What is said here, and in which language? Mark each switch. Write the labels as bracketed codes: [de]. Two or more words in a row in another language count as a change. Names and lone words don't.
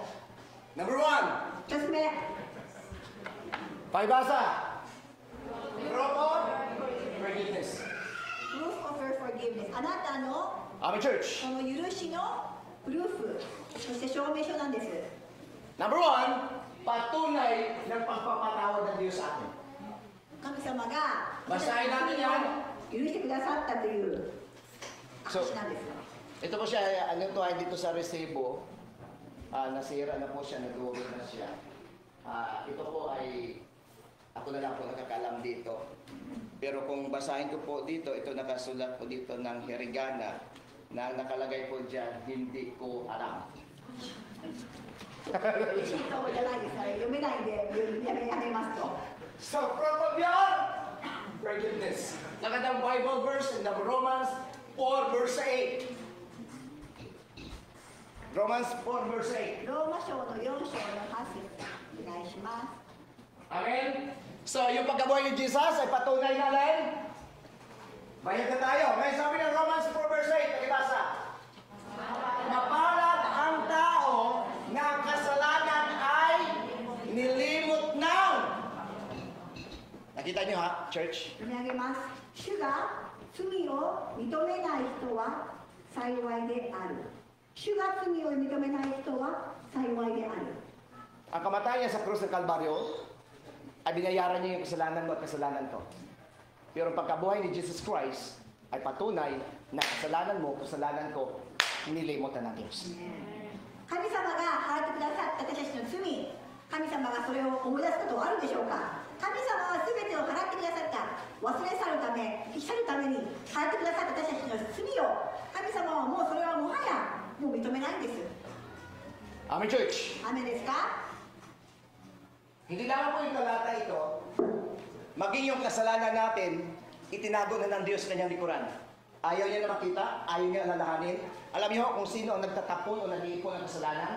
[en] Number 1, [ja] 1つ目 [tl] paibasa. [en] Proof of forgiveness. Proof of your forgiveness あなたの Amen, church. [ja] この許しのプルーフそして証明書なんです [en] Number 1, [tl] patunay ng pagpapatawad ng Diyos sa atin. [ja] 神様が [tl] Basahin natin yan. [ja] 許してくださったという証なんです [tl] Ito po siya, ano to, dito sa resibo, nasira na po siya, nag-uwi na siya. Ito po ay, ako na lang po nakakalam dito. Pero kung basahin ko po dito, ito nakasulat po dito ng hirigana, na nakalagay po dyan, hindi ko alam. [ja] そうじゃないですから読めないんでやめますと [en] So, proof of your forgiveness. Nakatang Bible verse in the Romans 4 verse 8. Romans 4 verse 8. [ja] ローマ書の4章の8節お願いします [en] Amen? [tl] So, yung pagkabuhay ni Jesus ay patunay na rin. Bayad na tayo. Ngayon sabi ng Romans 4 verse 8, pakibasa. Mapalad ang tao na ang kasalanan ay nilimot ng. Nakita niyo ha, church? [ja] 読み上げます主が罪を認めない人は幸いである主が罪を認めない人は幸いである [tl] Ang kamatayan niya sa krus ng Kalbaryo ay binayaran niya yung kasalanan mo at kasalanan ko. Pero ang pagkabuhay ni Jesus Christ ay patunay na kasalanan mo, kasalanan ko, nilimot na ng Diyos. [ja] 神様が払ってくださった私たちの罪神様がそれを思い出すことはあるでしょうか神様は全てを払ってくださった忘れ去るため去るために払ってくださった私たちの罪を神様はもうそれはもはやもう認めないんです [en] Amen, church. [ja] アメですか [tl] Hindi lamang po yung talata ito, maging yung kasalanan natin, itinago na ng Diyos kanyang likuran. Ayaw niya na makita, ayaw niya alalahanin. Alam niyo kung sino ang nagtatapon o nag-iipon ng kasalanan?